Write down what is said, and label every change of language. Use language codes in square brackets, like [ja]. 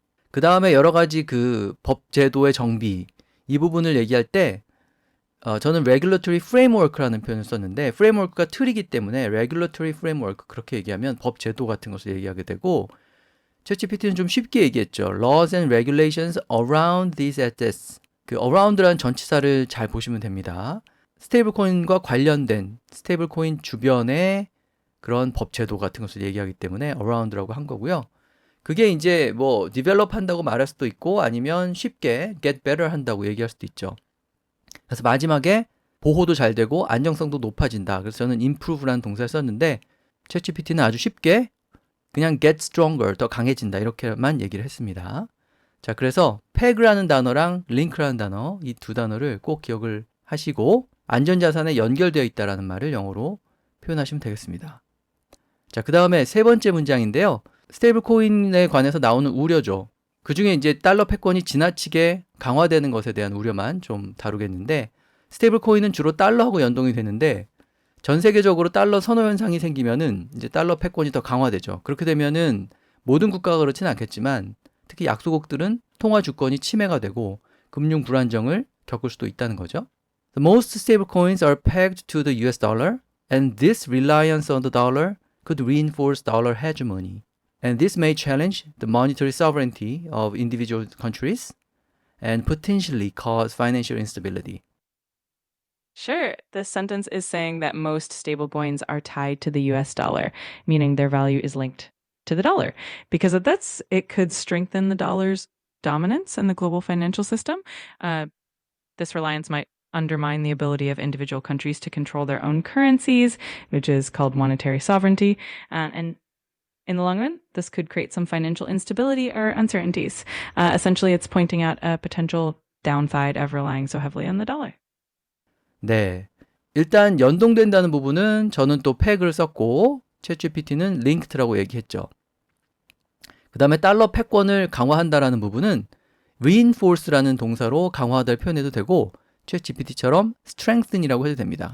[ko] 그 다음에 여러 가지 그 법 제도의 정비 이 부분을 얘기할 때 저는 regulatory framework라는 표현을 썼는데 framework가 틀이기 때문에 regulatory framework 그렇게 얘기하면 법 제도 같은 것을 얘기하게 되고 챗GPT는 좀 쉽게 얘기했죠. [en] laws and regulations around these assets [ko] 그 around라는 전치사를 잘 보시면 됩니다. 스테이블 코인과 관련된 스테이블 코인 주변의 그런 법 제도 같은 것을 얘기하기 때문에 around라고 한 거고요. 그게 이제 뭐 develop 한다고 말할 수도 있고 아니면 쉽게 [en] get better [ko] 한다고 얘기할 수도 있죠. 그래서 마지막에 보호도 잘 되고 안정성도 높아진다. 그래서 저는 improve라는 동사를 썼는데 챗GPT는 아주 쉽게 그냥 [en] get stronger, [ko] 더 강해진다 이렇게만 얘기를 했습니다. 자, 그래서 peg라는 단어랑 link라는 단어 이 두 단어를 꼭 기억을 하시고 안전자산에 연결되어 있다라는 말을 영어로 표현하시면 되겠습니다. 자, 그 다음에 세 번째 문장인데요. 스테이블 코인에 관해서 나오는 우려죠. 그 중에 이제 달러 패권이 지나치게 강화되는 것에 대한 우려만 좀 다루겠는데 스테이블 코인은 주로 달러하고 연동이 되는데 전 세계적으로 달러 선호 현상이 생기면은 이제 달러 패권이 더 강화되죠. 그렇게 되면은 모든 국가가 그렇지는 않겠지만 특히 약소국들은 통화 주권이 침해가 되고 금융 불안정을 겪을 수도 있다는 거죠. [en] The most stable coins are pegged to the US dollar and this reliance on the dollar could reinforce dollar hegemony. And this may challenge the monetary sovereignty of individual countries and potentially cause financial instability. Sure. This sentence is saying that most stablecoins are tied to the US dollar, meaning their value is linked to the dollar. Because of this, it could strengthen the dollar's dominance in the global financial system. This reliance might undermine the ability of individual countries to control their own currencies, which is called monetary sovereignty. And in the long run, this could create some financial instability or uncertainties. Essentially, it's pointing out a potential downside of relying so heavily on the dollar. [ko] 네. 일단 연동된다는 부분은 저는 또 팩을 썼고 챗GPT는 링크드라고 얘기했죠. 그 다음에 달러 패권을 강화한다라는 부분은 reinforce라는 동사로 강화하다를 표현해도 되고 챗GPT처럼 strengthen이라고 해도 됩니다.